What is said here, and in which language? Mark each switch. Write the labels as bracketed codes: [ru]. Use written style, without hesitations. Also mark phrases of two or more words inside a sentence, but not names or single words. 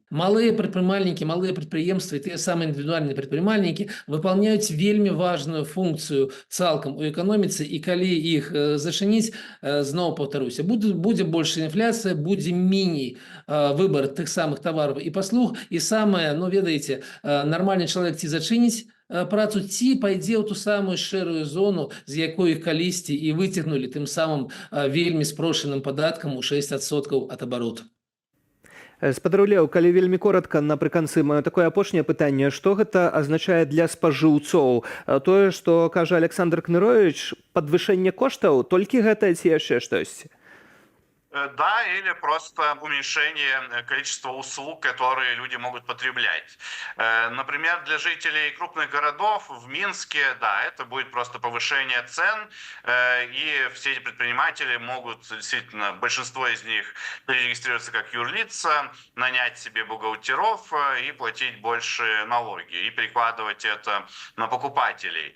[be] Малыя прадпрымальнікі, малыя прадпрыемствы, тыя самыя індывідуальныя прадпрымальнікі выпаўняюць вельмі важную функцыю цалкам у эканоміцы, і калі іх зачыніць, зноў паўтаруся, будзе большая інфляцыя, будзе меней выбар тых самых тавараў і паслуг, і самае, ведаеце, нармальны чалавек ці зачыніць працу, ці пайдзе ў ту самую шэрую зону, з якой іх калісьці і выцягнулі тым самым вельмі спрошаным падаткам у 6% ад абароту. Спадар Леў, калі вельмі коротка, напрыканцы маё такое апошняе пытанне, што гэта азначае для спажыўцоў? Тое, што кажа Александр Кнырович, падвышэнне коштаў, толькі гэта ці яшчэ штосьці? [ru] Да, или просто уменьшение количества услуг, которые люди могут потреблять. Например, для жителей крупных городов в Минске, да, это будет просто повышение цен, и все эти предприниматели могут, действительно, большинство из них перерегистрироваться как юрлица, нанять себе бухгалтеров и платить больше налоги, и перекладывать это на покупателей.